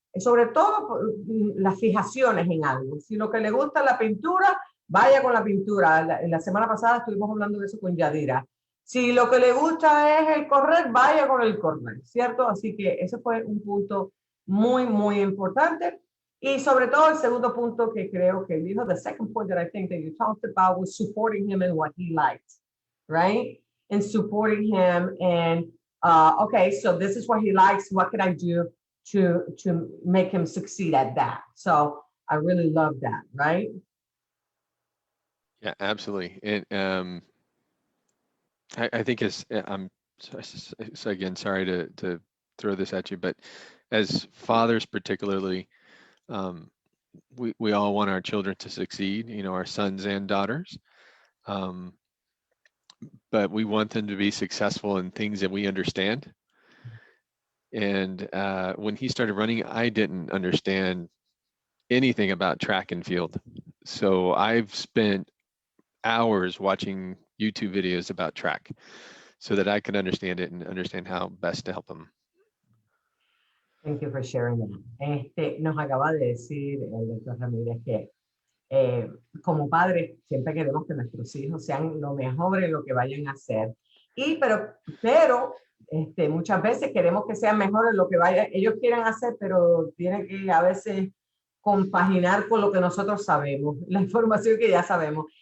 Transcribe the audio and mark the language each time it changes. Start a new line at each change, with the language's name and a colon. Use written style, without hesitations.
Spanish: Sobre todo las fijaciones en algo. Si lo que le gusta es la pintura, vaya con la pintura. La semana pasada estuvimos hablando de eso con Yadira. Si lo que le gusta es el correr, vaya con el correr, ¿cierto? Así que ese fue un punto muy, muy importante. Y sobre todo el segundo punto que creo que dijo,
English: the second point that I think that you talked about was supporting him in what he liked, right? And supporting him and, okay, so this is what he likes. What can I do to make him succeed at that? So I really love that, right? Yeah, absolutely. And I think I'm so again, sorry to throw this at you, but as fathers particularly, we all want our children to succeed, you know, our sons and daughters. But we want them to be successful in things that we understand. And when he started running, I didn't understand anything about track and field. So I've spent hours watching YouTube videos about track so that I can understand it and understand how best to help him. Thank you for sharing that.
Spanish: Nos acaba de decir el doctor Ramírez que como padres siempre queremos que nuestros hijos sean lo mejor en lo que vayan a hacer. Pero muchas veces queremos que sean mejores en lo que ellos quieran hacer, pero tienen que a veces compaginar con lo que nosotros sabemos, la información que ya sabemos.